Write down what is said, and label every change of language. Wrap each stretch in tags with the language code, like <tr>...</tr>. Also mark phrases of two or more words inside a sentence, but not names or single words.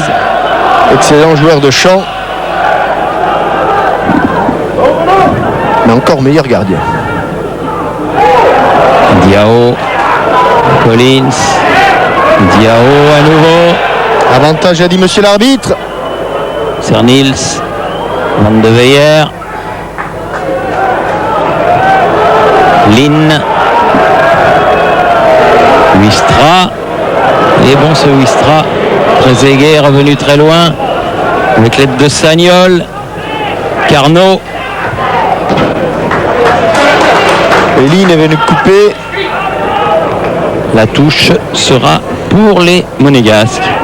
<fr>Excellent joueur de champ. Mais encore meilleur gardien. Diao. Collins. Diao à nouveau. Avantage a dit monsieur l'arbitre. Cernils. Van de Veyer. Lynn. Wistra. Et bon ce Wistra. Trezeguet est revenu très loin. Avec l'aide de Sagnol. Carnot. Eline est venu couper. La touche sera pour les Monégasques.</fr>